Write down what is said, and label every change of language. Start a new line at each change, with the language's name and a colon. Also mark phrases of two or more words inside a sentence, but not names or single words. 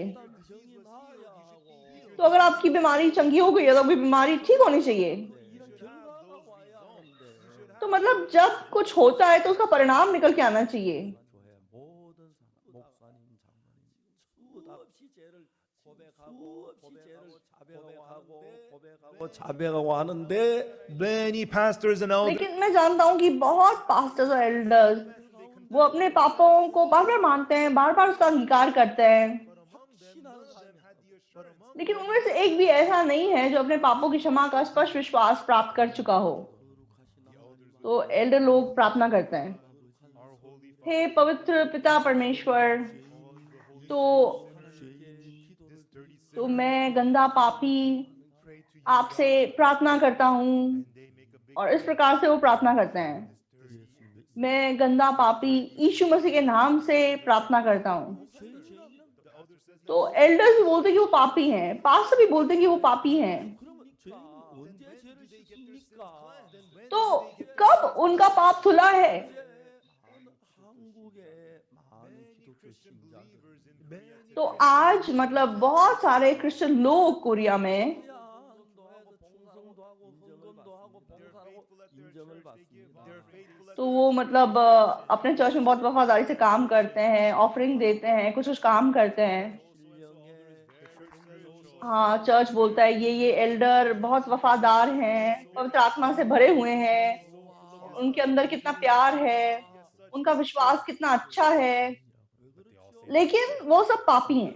Korean: 병이 나아야 하고
Hindi: तो अगर आपकी बीमारी चंगी हो गई है तो आपकी बीमारी ठीक होनी चाहिए।
Korean: 이런 결과가 와야 하는데
Hindi: तो मतलब जब कुछ होता है तो उसका परिणाम निकल के आना चाहिए।
Korean: 교회 모든 사람 목사님 장로님 수도 없이 죄를 고백하고 자백하고 하는데
English: many pastors and elders
Hindi: लेकिन मैं जानता हूँ कि बहुत पास्टर्स और एल्डर्स वो अपने पापों को बार बार मानते हैं, बार बार उसका अंगीकार करते हैं,
Korean: 확신하는 사람이
Hindi: लेकिन उनमें से एक भी ऐसा नहीं है जो अपने पापों की क्षमा का स्पष्ट विश्वास प्राप्त कर चुका हो। तो एल्डर लोग प्रार्थना करते हैं, हे पवित्र पिता परमेश्वर, तो मैं गंदा पापी आपसे प्रार्थना करता हूँ। और इस प्रकार से वो प्रार्थना करते हैं, मैं गंदा पापी यीशु मसीह के नाम से प्रार्थना करता हूँ। तो एल्डर्स भी बोलते हैं कि वो पापी हैं, पास्टर भी बोलते हैं कि वो पापी हैं।
Korean: 그러면 죄인이 언제 죄를 씻습니까?
Hindi: तो कब उनका पाप धुला है?
Korean: 한국의 많은 기독교 신자들
Hindi: तो आज मतलब बहुत सारे क्रिश्चियन लोग कोरिया में
Korean: 충성도 하고 헌금도 하고 봉사하고 인정을 받습니다.
Hindi: तो वो मतलब अपने चर्च में बहुत वफादारी से काम करते हैं, ऑफरिंग देते हैं, कुछ कुछ काम करते हैं। हाँ, चर्च बोलता है ये एल्डर बहुत वफादार हैं, पवित्र आत्मा से भरे हुए हैं, उनके अंदर कितना प्यार है, उनका विश्वास कितना अच्छा है, लेकिन वो सब पापी हैं।